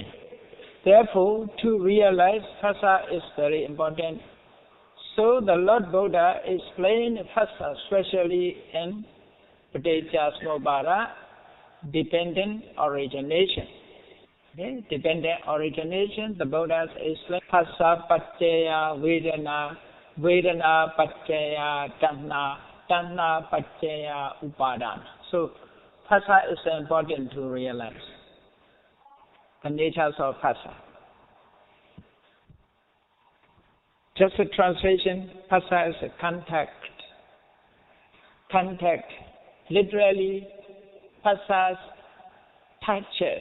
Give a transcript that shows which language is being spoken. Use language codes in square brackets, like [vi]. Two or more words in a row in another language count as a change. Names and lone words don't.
[en] Therefore, to realize Phassa is very important. So the Lord Buddha explained Phassa, especially in Paticca dependent origination. Okay? Dependent origination, the Buddha explained [pi] Phassa paccaya Vedana, Vedana paccaya Tanha, Tanha paccaya Upadana. [en] So Phassa is important to realize the natures of Phassa. Just a translation, Phassa is a contact. Contact. Literally, Phassa touches.